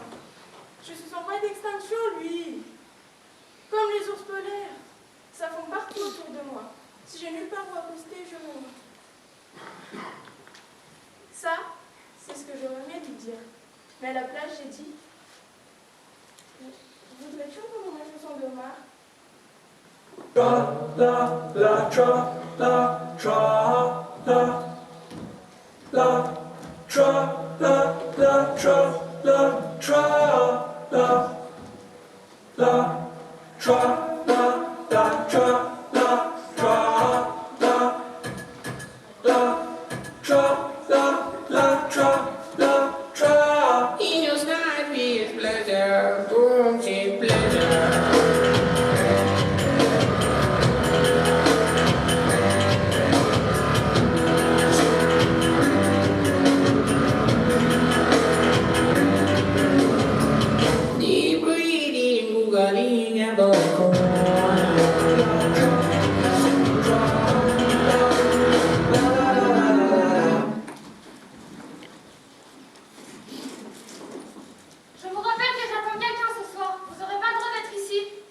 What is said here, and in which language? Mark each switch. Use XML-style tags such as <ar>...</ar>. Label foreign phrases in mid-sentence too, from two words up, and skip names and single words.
<fr>Je suis en voie d'extinction, lui. Comme les ours polaires. Ça fond partout autour de moi. Si j'ai nulle part où accoster, je mourrai. Ça, c'est ce que j'aurais aimé lui dire. Mais à la place, j'ai dit: voudrais-tu entendre ma chanson d'Omar? Tra la la tra la tra la la tra la la tra la tra la la tra la la tra la tra la la tra la la tra la tra.</fr> <en>In your sky is pleasure, boom, cheap pleasure. Deep breathing, galinha bocon.</en> <fr>Je vous rappelle que j'attends quelqu'un ce soir. Vous n'aurez pas le droit d'être ici.</fr>